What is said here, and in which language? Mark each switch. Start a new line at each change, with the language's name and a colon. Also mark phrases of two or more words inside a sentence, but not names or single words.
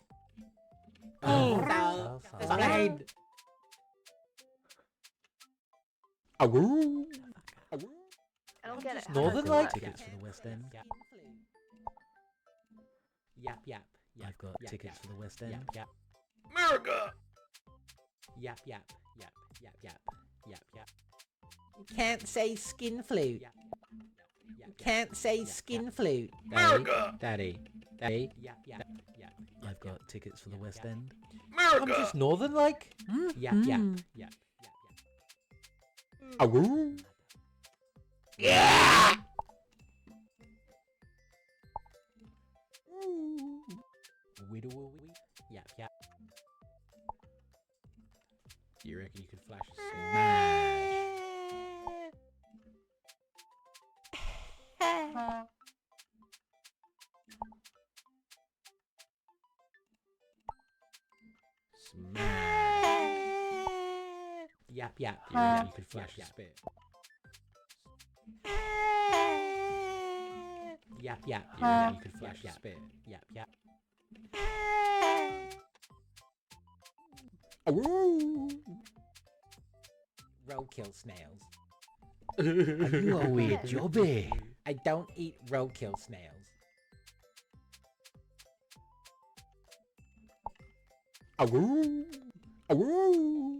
English: Oh. So fucking. Ohooo. I don't get it. How Northern does it Light work? tickets for the West End. Yap, yap. Yap, I've got yap, tickets yap, for the West End. Yap, yap. America. Yap, yap, yap, yap, yap, yap, yap. You can't say skin flute. Yap, yap, You can't say yap, skin yap. flute. America. Daddy, daddy. Yap, yap, yap. I've got tickets for the West End. America. I'm just northern like. Yap, yap, yap, yap, yap. Ohooo. Widow, yap, yap. Do you reckon you could flash a smash? Smash. Yap, yap. Do you reckon you could flash a spit? Yap, yap. Do you reckon you could flash a spit? Yap, yap. Ohooo. Roadkill snails. Are you a weird Yeah. jobby? I don't eat roadkill snails. Ohooo. Ohooo.